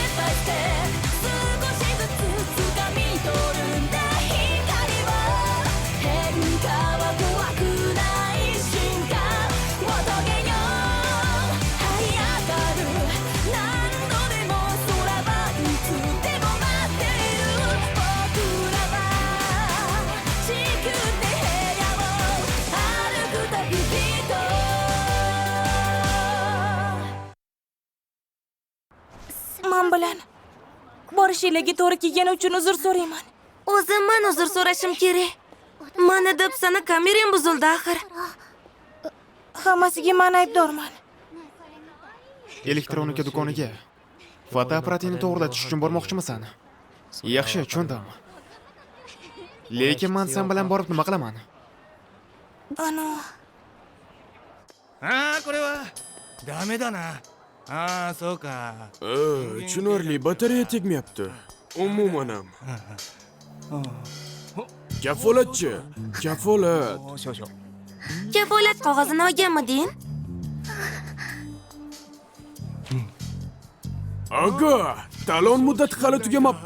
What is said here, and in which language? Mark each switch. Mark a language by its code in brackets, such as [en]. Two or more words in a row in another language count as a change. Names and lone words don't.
[ja] ップバイステップ少しずつ掴み取るんだ光は変化は怖くない瞬間を遂げよう這い上がる何度でも空はいつでも待っている僕らは地球って部屋を歩く旅人 [uz] Men bilan borishinglarga to'g'ri kelgani uchun uzr so'rayman. O'zim men uzr so'rashim kerak. Mana deb sana kameram buzildi axir. Hammasiga men aybdorman. Elektronika do'koniga fotoapparatini to'g'rilatish uchun bormoqchimisan? Yaxshi, tushundim. Lekin men sen bilan borib nima qilaman? [ja] これはダメだな。そうか。 [uz] tushunarli, batareya tegmayapti. Umuman ham. Kafolatchi, kafolat. Kafolat qog'ozini olganmiding? Aga, talon muddati hali tugamabdi.